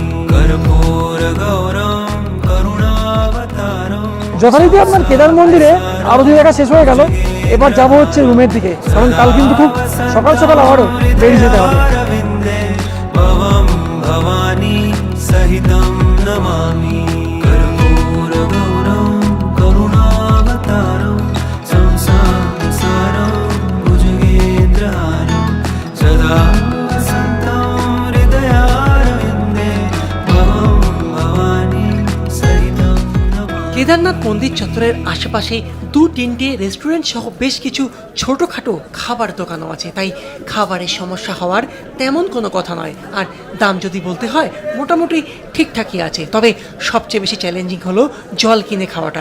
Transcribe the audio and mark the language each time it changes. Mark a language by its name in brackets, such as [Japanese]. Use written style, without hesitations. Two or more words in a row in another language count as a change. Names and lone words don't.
[Sanskrit] कर्पूरगौरं करुणावतारं। [Bangla] যথারীতি আপনার কেদার মন্দিরে আরতি দেখা শেষ হয়ে গেল, এবার যাবো হচ্ছে রুমের দিকে, কারণ কাল কিন্তু খুব সকাল সকাল আবারও বেরিয়ে যেতে হবে। [Sanskrit] भवं भवानी सहितं नमामि। कर्पूरगौरं करुणावतारं संसारसारं भुजगेन्द्रहारं सदा वसन्तं हृदयारविन्दे भवं भवानी सहितं नमामि। [Bangla] কেদারনাথ মন্দির চত্বরের আশেপাশে 2-3টে রেস্টুরেন্ট সহ বেশ কিছু ছোটোখাটো খাবার দোকানও আছে, তাই খাবারের সমস্যা হওয়ার তেমন কোনো কথা নয়। আর দাম যদি বলতে হয় মোটামুটি ঠিকঠাকই আছে, তবে সবচেয়ে বেশি চ্যালেঞ্জিং হলো জল কিনে খাওয়াটা।